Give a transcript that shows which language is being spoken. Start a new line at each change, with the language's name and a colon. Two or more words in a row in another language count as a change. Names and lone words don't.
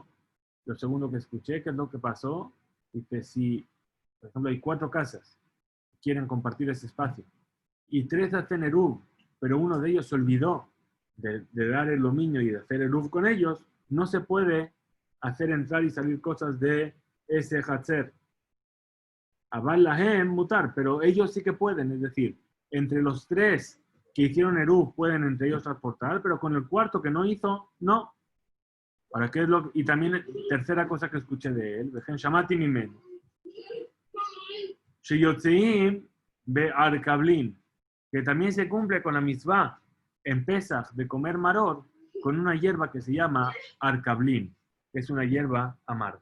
Spanish: Lo segundo que escuché, ¿qué es lo que pasó? Dice, si, por ejemplo, hay 4 casas que quieren compartir ese espacio y 3 hacen eruv, pero uno de ellos se olvidó de dar el dominio y de hacer eruv con ellos, no se puede hacer entrar y salir cosas de ese hatzer.
Hebrew: אבל להם מותר,
Spanish: pero ellos sí que pueden, es decir, entre los 3 que hicieron eruv pueden entre ellos transportar, pero con el cuarto que no hizo, no. ¿Para qué es lo? Y también, tercera cosa que escuché de él,
Hebrew: וכן שמעתי ממנו. שיוצאין בערקבלין,
Spanish: que también se cumple con la mitzvah en Pesach de comer maror con una hierba que se llama Arkablin, que es una hierba amarga.